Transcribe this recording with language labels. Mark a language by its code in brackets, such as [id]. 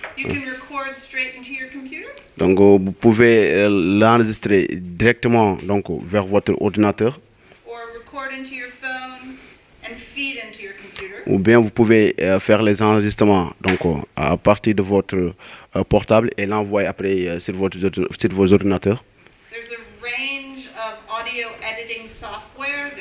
[en] You can record straight into your computer. [fr] Donc, vous pouvez l'enregistrer directement donc vers votre ordinateur. [en] Or record into your phone and feed into your computer. [fr] Ou bien vous pouvez faire les enregistrements donc à partir de votre portable et l'envoyer après sur vos ordinateurs. [en] There's a range of audio editing software.